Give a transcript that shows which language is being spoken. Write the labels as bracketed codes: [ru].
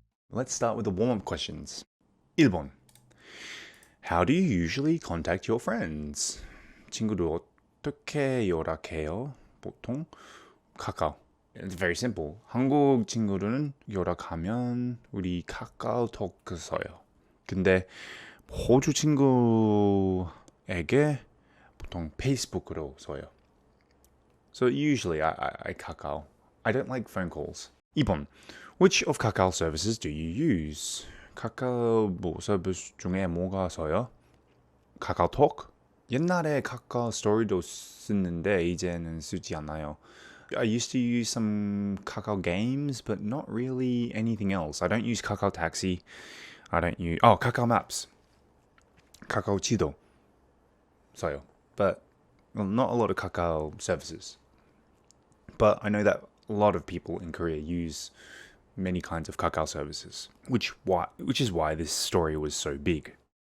[en] Let's start with the warm-up questions. [ko] 1번. [en] How do you usually contact your friends? [ko] 친구들 어떻게 연락해요? 보통 카카오. [en] It's very simple. [ko] 한국 친구들은 연락하면 우리 카카오톡 써요. 근데 호주 친구에게 보통 페이스북으로 써요. [en] So usually I Kakao. I don't like phone calls. [ko] 2번. [en] Which of Kakao services do you use? [ko] 카카오 서비스 중에 뭐가 써요? 카카오톡? 옛날에 카카오 스토리도 쓰는데 이제는 쓰지 않아요. [en] I used to use some Kakao games, but not really anything else. I don't use Kakao Taxi. I don't use... Kakao Maps. Kakao [ko] 지도. 써요. [en] But not a lot of Kakao services. But I know that a lot of people in Korea use many kinds of Kakao services, which is why this story was so big.